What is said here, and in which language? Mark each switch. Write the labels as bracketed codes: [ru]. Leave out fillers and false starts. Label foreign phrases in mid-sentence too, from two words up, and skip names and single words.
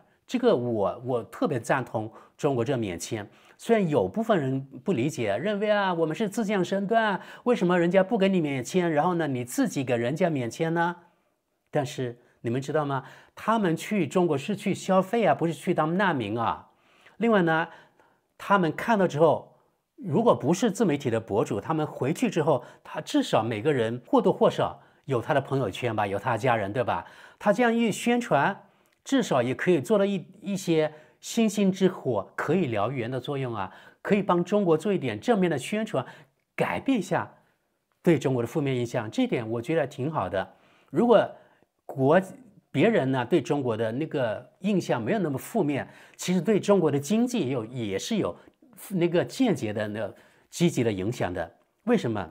[zh] 這個我特別贊同中國這免簽。雖然有部分人不理解，認為啊我們是自降身段，為什麼人家不給你免簽，然後呢你自己給人家免簽呢？但是你們知道嗎？他們去中國是去消費啊，不是去當難民啊。另外呢，他們看到之後。如果不是自媒體的博主，他們回去之後，他至少每個人或多或少有他的朋友圈吧，有他的家人，對吧？他這樣一宣傳，至少也可以做到一些星星之火可以燎原的作用啊，可以幫中國做一點正面的宣傳，改變一下對中國的負面印象。這點我覺得挺好的。如果別人呢對中國的那個印象沒有那麼負面，其實對中國的經濟也是有。那個間接的那積極的影響的，為什麼？